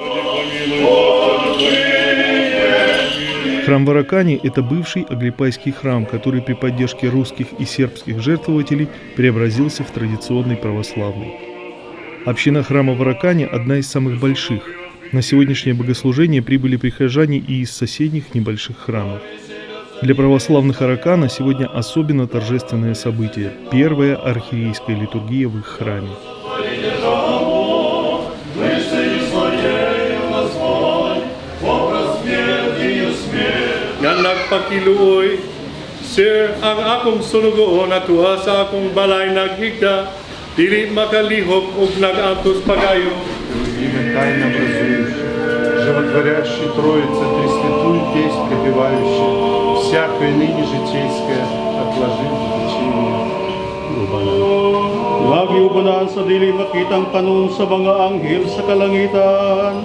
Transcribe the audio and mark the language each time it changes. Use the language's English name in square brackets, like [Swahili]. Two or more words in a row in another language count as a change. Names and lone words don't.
[Russian] Храм в Аракане – это бывший Аглипайский храм, который при поддержке русских и сербских жертвователей преобразился в традиционный православный. Община храма в Аракане – одна из самых больших. На сегодняшнее богослужение прибыли прихожане и из соседних небольших храмов. Для православных Аракана сегодня особенно торжественное событие – первая архиерейская литургия в их храме. [Cebuano] Nga nagpakiluoy, Sir, ang akong sunugoon at tuwa sa akong balay naghigda, dili makalihok ug nag-antos pagayo. [Church Slavic] Имя тайно образующее, животворящий Троица, Пресвятую песнь пропевающая, всякое ныне житейское отложив в течение. [Cebuano] Lagi ubanan sa dili makitang panon sa mga anghel sa kalangitan.